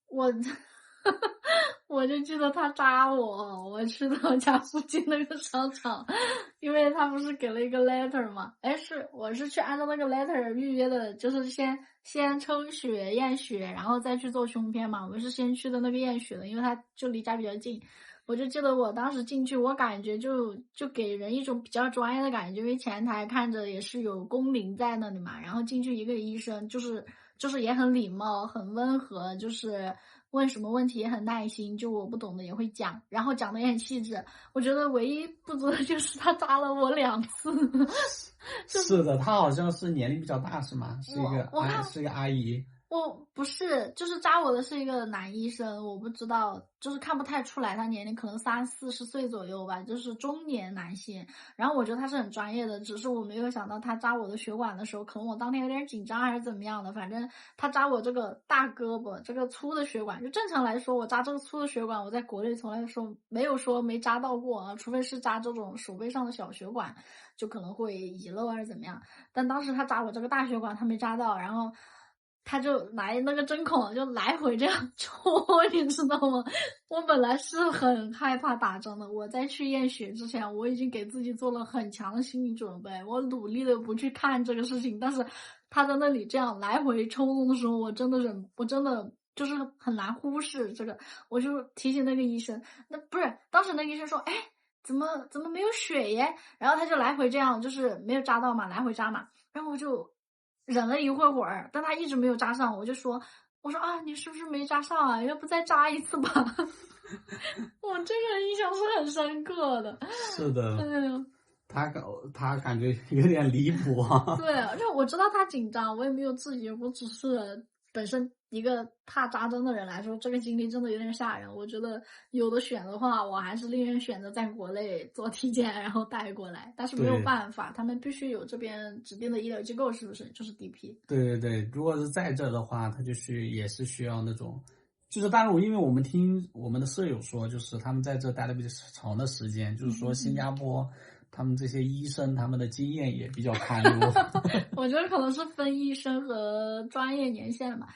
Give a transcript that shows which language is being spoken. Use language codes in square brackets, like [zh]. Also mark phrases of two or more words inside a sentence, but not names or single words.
[zh] 我就記得他扎我去到我家附近那個商場，因為他不是給了一個 letter 嘛，我是去按照那個 letter 預約的，就是先抽血驗血，然後再去做胸片嘛。我是先去的那個驗血的，因為他就離家比較近。我就記得我當時進去，我感覺就給人一種比較專業的感覺，因為前台看着也是有工齡在那裡嘛，然後進去一個醫生就是也很禮貌很溫和，就是問什麼問題也很耐心，就我不懂的也會講，然後講的也很細緻。我覺得唯一不足的就是他扎了我2次。是的，他好像是年齡比較大是嗎？是一個阿姨。我不是，就是扎我的是一個男醫生，我不知道，就是看不太出來他年齡，可能30-40歲左右吧，就是中年男性。然後我覺得他是很專業的，只是我沒有想到他扎我的血管的時候，可能我當天有點緊張還是怎麼樣的，反正他扎我這個大胳膊這個粗的血管，就正常來說我扎這個粗的血管，我在國內從來沒有說沒扎到過啊，除非是扎這種手背上的小血管，就可能會遺漏還是怎麼樣。但當時他扎我這個大血管，他沒扎到，然後他就來那個針孔就來回這樣戳，你知道嗎？我本來是很害怕打針的，我在去驗血之前我已經給自己做了很強的心理準備，我努力的不去看這個事情，但是他在那裡這樣來回抽動的時候，我真的就是很難忽視這個，我就提醒那個醫生，那不是當時那個醫生說，哎，怎麼沒有血耶？然後他就來回這樣，就是沒有扎到嘛，來回扎嘛，然後我就忍了一會兒，但他一直沒有扎上，我說啊，你是不是沒扎上啊？要不再扎一次吧？我這個印象是很深刻的。是的，他感覺有點離譜啊。對，而且我知道他緊張，我也沒有自己，我只是本身一個怕扎針的人來說，這個經歷真的有點嚇人。我覺得有的選的話，我還是寧願選擇在國內做體檢，然後帶過來。但是沒有辦法，他們必須有這邊指定的醫療機構，是不是？就是 DP。對對對，如果是在這的話，他也是需要那種，就是當然，因為我們聽我們的舍友說，就是他們在這待了比較長的時間，就是說新加坡。他們這些醫生，他們的經驗也比較堪憂。我覺得可能是分醫生和專業年限嘛。